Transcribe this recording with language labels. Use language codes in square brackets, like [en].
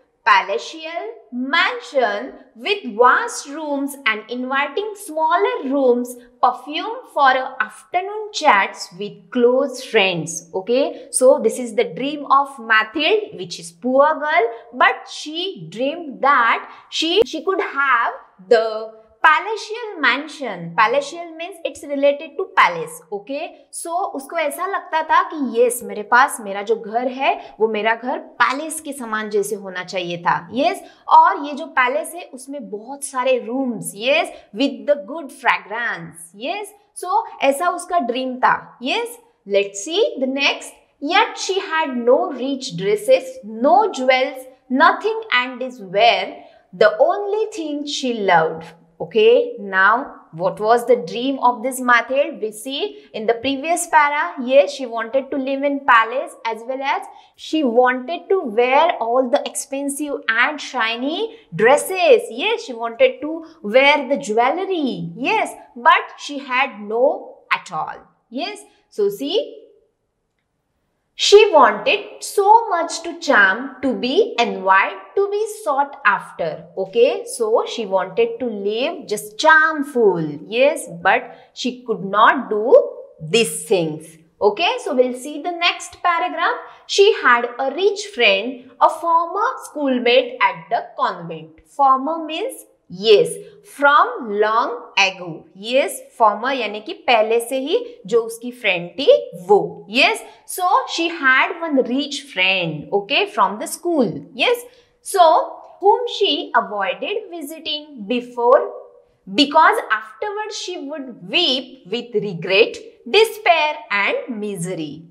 [en] palatial mansion with vast rooms and inviting smaller rooms, perfume for afternoon chats with close friends. Okay, so this is the dream of Mathilde, which is poor girl, but she dreamed that she could have the palatial mansion. Palatial means it's related to palace. Okay, so [hi] उसको ऐसा लगता था कि yes, मेरे पास मेरा जो घर है वो मेरा घर पैलेस के समान जैसे होना चाहिए था. yes, और ये जो पैलेस है उसमें बहुत सारे rooms. [en] yes, with the good fragrance. [hi] yes, so ऐसा उसका ड्रीम था. [en] yes, let's see the next. Yet she had no rich dresses, no jewels, nothing, and is where the only thing she loved. Okay, now what was the dream of this Mathilde? We see in the previous para, yes, she wanted to live in palace as well as she wanted to wear all the expensive and shiny dresses. Yes, she wanted to wear the jewelry. Yes, but she had no at all. Yes, so see, she wanted so much to charm, to be envied, to be sought after. Okay, so she wanted to live just charmful. Yes, but she could not do these things. Okay, so we'll see the next paragraph. She had a rich friend, a former schoolmate at the convent. Former means yes, from long ago. [hi] Yes, former यानी कि पहले से ही जो उसकी friend थी वो. [en] Yes, so she had one rich friend, okay, from the school. Yes, so whom she avoided visiting before because afterwards she would weep with regret, despair and misery.